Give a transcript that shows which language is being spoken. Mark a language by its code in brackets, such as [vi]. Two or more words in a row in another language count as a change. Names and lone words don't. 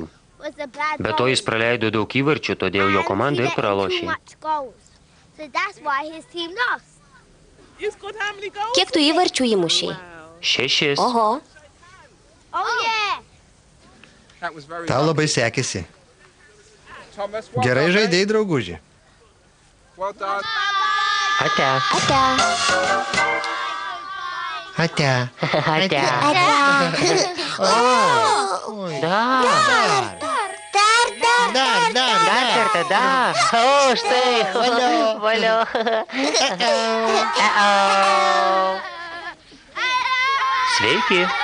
[lt] Be to jis praleido daug įvarčių, todėl jo komanda ir pralošė. Kiek tu įvarčių įmušiai? 6. Oho. Tau labai sekėsi. Gerai žaidėjai, drauguži. Ate. Ate. Ate. Ate. Dar kartą, dar. O, štai. Valio. Sveiki.